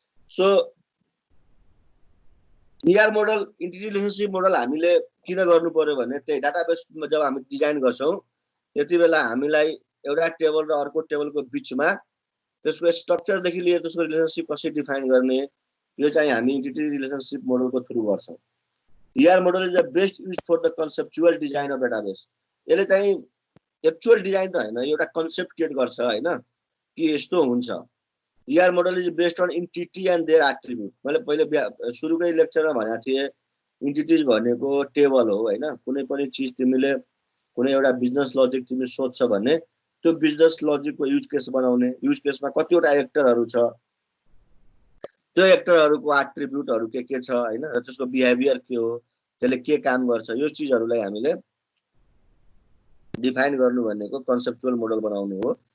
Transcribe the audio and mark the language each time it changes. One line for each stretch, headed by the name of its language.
English: So ER model entity relationship model
Nepali: हामीले किन गर्नु पर्यो भने त्यही डाटाबेसमा जब हामी डिजाइन गर्छौं त्यति बेला हामीलाई एउटा टेबल र अर्को टेबलको बीचमा त्यसको स्ट्रक्चर देखि लिएर त्यसको रिलेसनशिप कसरी डिफाइन गर्ने, यो चाहिँ हामी entity relationship मोडलको थ्रु गर्छौं।
English: ER model is the best used for the conceptual design of database।
Nepali: यसले चाहिँ एक्चुअल डिजाइन त हैन, एउटा कन्सेप्ट क्रिएट गर्छ हैन कि यस्तो हुन्छ।
English: ER model is based on entity and their attribute।
Nepali: मैले पहिले सुरुकै लेक्चरमा भनेको थिए एन्टिटीज भनेको टेबल हो हैन। कुनै पनि चीज तिमीले कुनै एउटा बिजनेस लजिक तिमी सोध्छ भने त्यो बिजनेस लजिकको युज केस बनाउने, युज केसमा कतिवटा एक्टरहरु छ, त्यो एक्टरहरुको एट्रिब्युटहरु के छ हैन, र त्यसको बिहेभियर के हो, त्यसले के काम गर्छ, यो चीजहरुलाई हामीले डिफाइन गर्नु भनेको कन्सेप्चुअल मोडल बनाउनु हो।